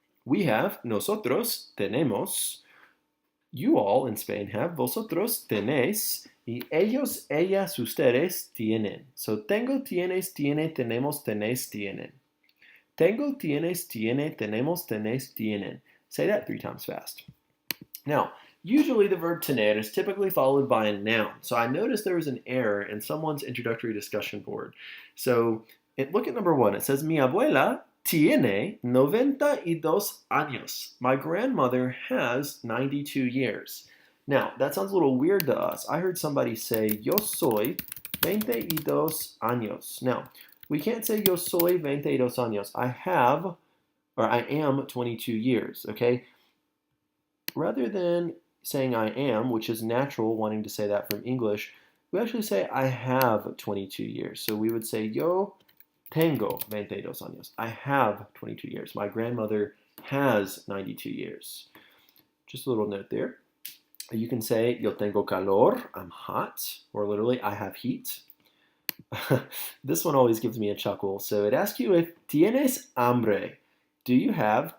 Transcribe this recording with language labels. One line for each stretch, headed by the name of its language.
English: We have,
Spanish: nosotros tenemos.
English: You all in Spain have,
Spanish: vosotros tenéis. Y ellos, ellas, ustedes tienen. So tengo, tienes, tiene, tenemos, tenéis, tienen. Tengo, tienes, tiene, tenemos, tenéis, tienen.
English: Say that 3 times fast. Now, usually the verb tener is typically followed by a noun. So I noticed there was an error in someone's introductory discussion board. So look at number 1. It says,
Spanish: mi abuela tiene 92 años.
English: My grandmother has 92 years. Now, that sounds a little weird to us. I heard somebody say,
Spanish: yo soy 22 años.
English: Now, we can't say
Spanish: yo soy 22 años.
English: I am 22 years, okay? Rather than saying I am, which is natural, wanting to say that from English, we actually say I have 22 years. So we would say
Spanish: yo tengo 22 años.
English: I have 22 years. My grandmother has 92 years. Just a little note there. You can say
Spanish: yo tengo calor,
English: I'm hot, or literally I have heat. This one always gives me a chuckle. So it asks you if
Spanish: tienes hambre.
English: Do you have?